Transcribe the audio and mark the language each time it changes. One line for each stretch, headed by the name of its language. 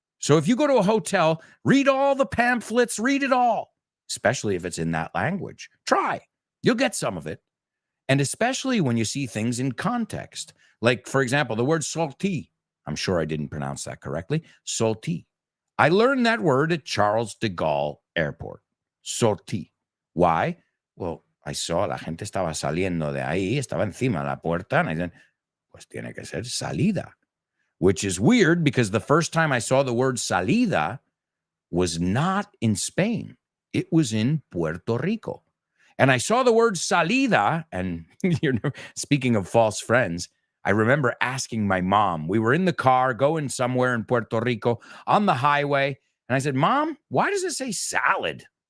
English: So if you go to a hotel, read all the pamphlets, read it all, especially if it's in that language. Try. You'll get some of it. And especially when you see things in context. Like, for example, the word salty. I'm sure I didn't pronounce that correctly. Salty. I learned that word at Charles de Gaulle Airport. Salty. Why?
Spanish: Well, I saw la gente estaba saliendo de ahí, estaba encima de la puerta, and I said, pues tiene que ser salida.
English: Which is weird because the first time I saw the word salida was not in Spain. It was in Puerto Rico. And I saw the word salida, and speaking of false friends, I remember asking my mom, we were in the car going somewhere in Puerto Rico on the highway, and I said, Mom, why does it say salad?